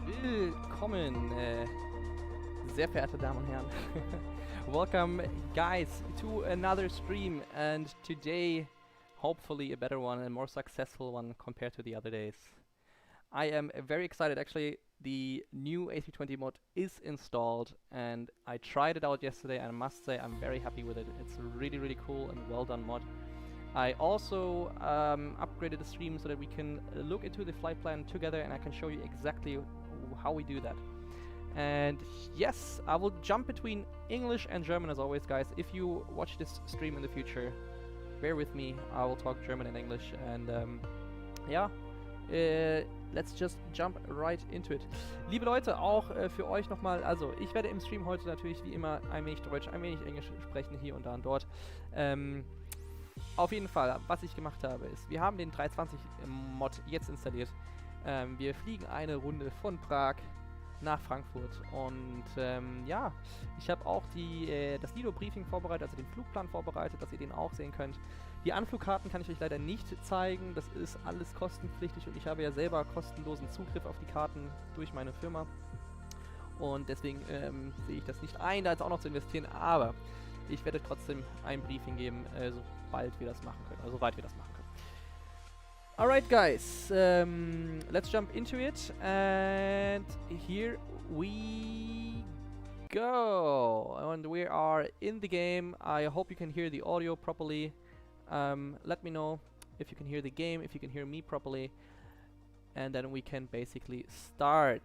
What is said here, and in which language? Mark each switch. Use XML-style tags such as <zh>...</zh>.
<de>Willkommen, sehr verehrte Damen und Herren.</de> <en>Welcome, guys, to another stream, and today, hopefully a better one, a more successful one compared to the other days. I am very excited. Actually, the new A320 mod is installed, and I tried it out yesterday, and I must say I'm very happy with it. It's a really, really cool and well done mod. I also upgraded the stream so that we can look into the flight plan together, and I can show you exactly how we do that. And yes, I will jump between English and German as always, guys. If you watch this stream in the future, bear with me. I will talk German and English, and yeah, let's just jump right into it.</en> <de>Liebe Leute, auch für euch nochmal, also ich werde im Stream heute natürlich wie immer ein wenig Deutsch, ein wenig Englisch sprechen, hier und da und dort. Auf jeden Fall, was ich gemacht habe, ist, wir haben den 320-Mod jetzt installiert. Wir fliegen eine Runde von Prag nach Frankfurt und ja, ich habe auch das Lido-Briefing vorbereitet, also den Flugplan vorbereitet, dass ihr den auch sehen könnt. Die Anflugkarten kann ich euch leider nicht zeigen, das ist alles kostenpflichtig und ich habe ja selber kostenlosen Zugriff auf die Karten durch meine Firma. Und deswegen sehe ich das nicht ein, da jetzt auch noch zu investieren, aber ich werde trotzdem ein Briefing geben, sobald wir das machen können, also soweit wir das machen können.</de> <en>Alright guys, let's jump into it, and here we go, and we are in the game. I hope you can hear the audio properly. Let me know if you can hear the game, if you can hear me properly, and then we can basically start.</en>